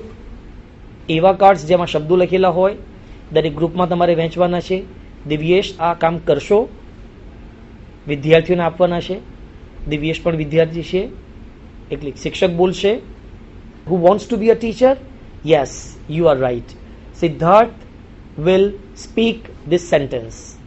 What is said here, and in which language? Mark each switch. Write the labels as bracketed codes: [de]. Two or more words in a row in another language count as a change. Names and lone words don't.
[gu] એવા કાર્ડ્સ જેમાં શબ્દો લખેલા હોય દરેક ગ્રુપમાં તમારે વહેંચવાના છે. દિવ્યેશ આ કામ કરશો? વિદ્યાર્થીઓને આપવાના છે. દિવ્યેશ પણ વિદ્યાર્થી છે એટલે શિક્ષક બોલશે. [en] Who wants to be a teacher? Yes, you are right. Siddharth will speak this sentence.